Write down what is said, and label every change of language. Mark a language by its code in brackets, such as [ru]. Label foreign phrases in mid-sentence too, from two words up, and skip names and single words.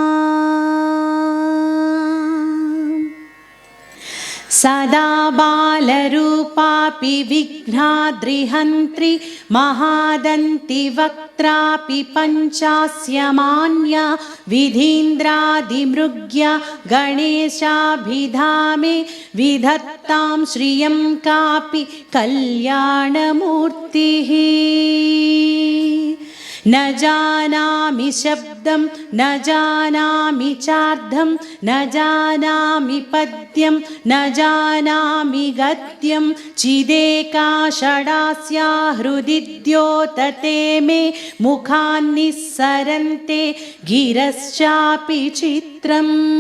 [sa] సదా బాలరూపాపి విఘ్నాద్రిహంత్రి మహాదంతి వక్త్రాపి పంచాస్యమాన్య విధీంద్రాదిమృగ్య గణేశాభిధామే విధత్తాం శ్రియం కాపి కళ్యాణమూర్తి. न जानामि शब्दं न जानामि चार्धं न जानामि पद्यं न जानामि गद्यं चिदेका षडास्या हृदि द्योतते मे मुखान्निस्सरन्ते गिरश्चापि चित्रम्